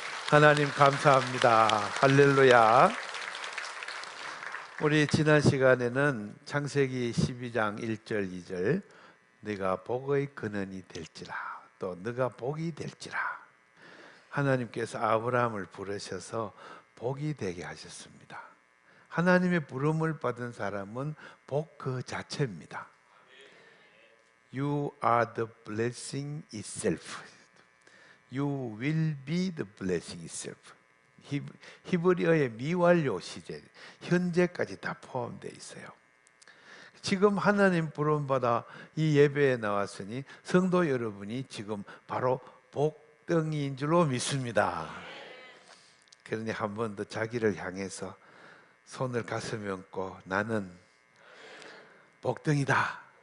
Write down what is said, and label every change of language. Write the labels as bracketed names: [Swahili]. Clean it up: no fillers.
[Korean] 하나님 감사합니다. 할렐루야. 우리 지난 시간에는 창세기 12장 1절 2절 네가 복의 근원이 될지라, 또 네가 복이 될지라, 하나님께서 아브라함을 부르셔서 복이 되게 하셨습니다. 하나님의 부름을 받은 사람은 복 그 자체입니다. [English] You are the blessing itself. You will be the blessing itself. [Korean] 히브리어의 미완료 시제, 현재까지 다 포함되어 있어요. 지금 하나님 부름받아 이 예배에 나왔으니 성도 여러분이 지금 바로 복덩이인 줄로 믿습니다. 그러니 한 번 더 자기를 향해서 손을 가슴에 얹고 나는 복덩이다.